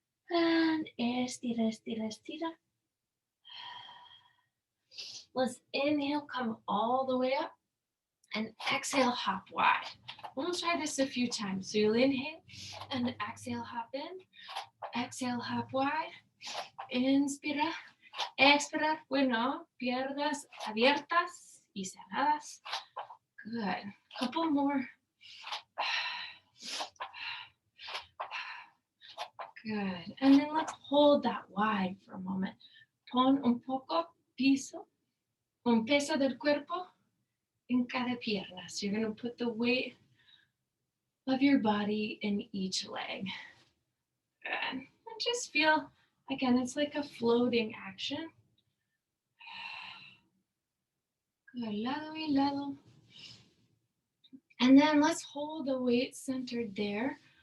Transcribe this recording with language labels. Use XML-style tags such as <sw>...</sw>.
<es>And estira, estira, estira.</es> <en>Let's inhale, come all the way up. And exhale, hop wide. We'll try this a few times. So you'll inhale and exhale, hop in. Exhale, hop wide.</en> <es>Inspira. Expira. Bueno, piernas abiertas y cerradas.</es> <en>Good. Couple more. Good. And then let's hold that wide for a moment.</en> <es>Pon un poco piso, un peso del cuerpo in cada pierna.</es> <en>So you're going to put the weight of your body in each leg. Good. And just feel, again, it's like a floating action. Good.</en> <es>Lado y lado.</es> <en>And then let's hold the weight centered there.</en>